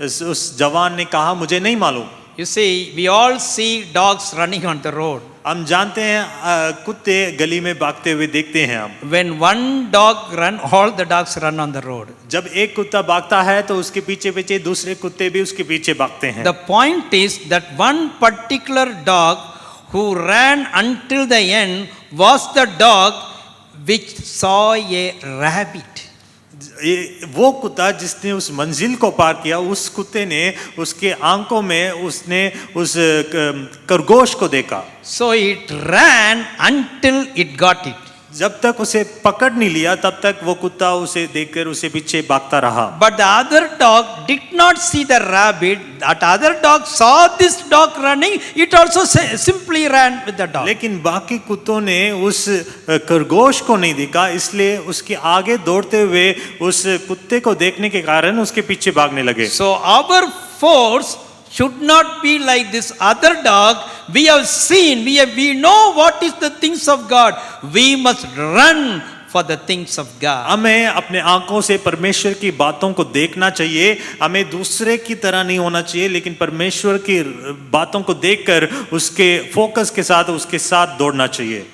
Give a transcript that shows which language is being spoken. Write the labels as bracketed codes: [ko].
[hi] उस जवान ने कहा मुझे नहीं मालूम। [en] You see, we all see dogs running on the road. [hi] हम जानते हैं कुत्ते गली में भागते हुए देखते हैं हम। [en] When one dog run, all the dogs run on the road. [hi] जब एक कुत्ता भागता है तो उसके पीछे पीछे दूसरे कुत्ते भी उसके पीछे भागते हैं। [en] The point is that one particular dog who ran until the end was the dog which saw a rabbit. [hi] वो कुत्ता जिसने उस मंजिल को पार किया, उस कुत्ते ने उसके आंखों में उसने उस खरगोश को देखा। [en] So it ran until it got it. [hi] जब तक उसे पकड़ नहीं लिया तब तक वो कुत्ता उसे देखकर उसे पीछे भागता रहा। [en] But the other dog did not see the rabbit. That other dog saw this dog running. It also simply ran with the dog. [hi] लेकिन बाकी कुत्तों ने उस खरगोश को नहीं देखा, इसलिए उसके आगे दौड़ते हुए उस कुत्ते को देखने के कारण उसके पीछे भागने लगे। [en] So our force should not be like this other dog. We have seen, we know what is the things of God. We must run for the things of God. [hi] हमें अपने आंखों से परमेश्वर की बातों को देखना चाहिए। हमें दूसरे की तरह नहीं होना चाहिए, लेकिन परमेश्वर की बातों को देखकर उसके फोकस के साथ उसके साथ दौड़ना चाहिए।